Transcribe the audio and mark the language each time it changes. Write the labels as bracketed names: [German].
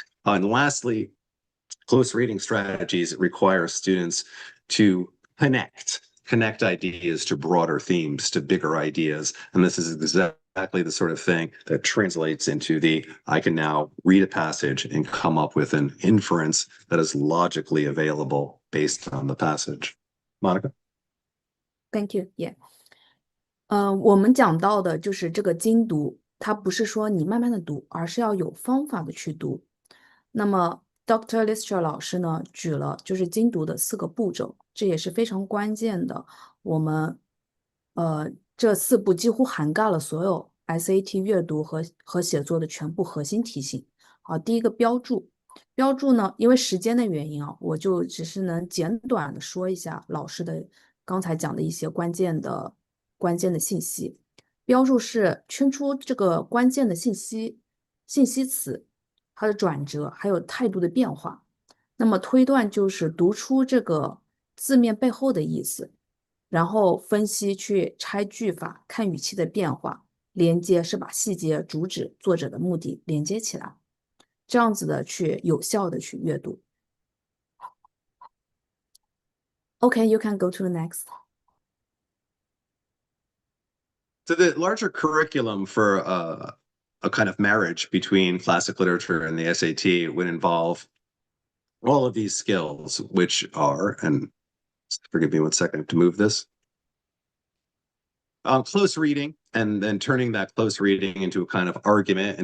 [English] And lastly, close reading strategies require students to connect ideas to broader themes, to bigger ideas. And this is exactly the sort of thing that translates into I can now read a passage and come up with an inference that is logically available based on the passage. Monica? Thank you. Yeah. [Chinese] 我们讲到的就是这个精读，它不是说你慢慢的读，而是要有方法的去读。那么 Dr. Lister 老师呢，举了就是精读的4个步骤，这也是非常关键的。我们这4步几乎涵盖了所有 SAT 阅读和写作的全部核心题型。好，第一个标注。标注呢，因为时间的原因啊，我就只是能简短的说一下老师的刚才讲的一些关键的信息。标注是圈出这个关键的信息词，它的转折，还有态度的变化。那么推断就是读出这个字面背后的意思，然后分析去拆句法，看语气的变化，连接是把细节、主旨、作者的目的连接起来，这样子的去有效的去阅读。 [English] Okay, you can go to the next. So the larger curriculum for a kind of marriage between classic literature and the SAT would involve all of these skills, which are, and forgive me 1 second to move this, close reading, and then turning that close reading into a kind of argument.